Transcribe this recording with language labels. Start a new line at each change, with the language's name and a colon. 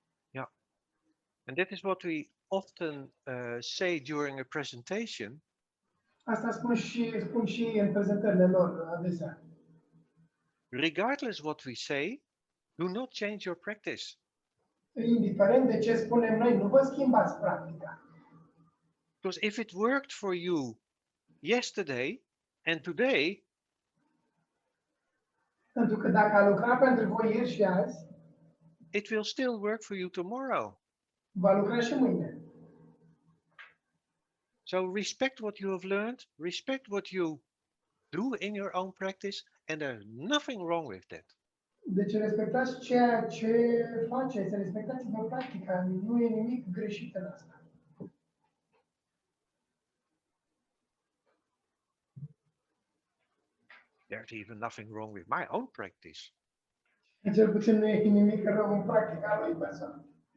English: Yeah. And that is what we often say during a presentation.
Romanian: Asta spun și în prezentările lor adesea.
English: Regardless what we say, do not change your practice.
Romanian: Indiferent de ce spunem noi, nu vă schimbați practica.
English: Because if it worked for you yesterday and today,
Romanian: Pentru că dacă a lucrat pentru voi ieri și azi,
English: it will still work for you tomorrow.
Romanian: va lucra și mâine.
English: So respect what you have learned, respect what you do in your own practice, and there's nothing wrong with that.
Romanian: Deci respectați ceea ce faceți, respectați-vă practica, nu e nimic greșit în asta.
English: There's even nothing wrong with my own practice.
Romanian: Cel puțin nu e nimic rău în practica lui persoană.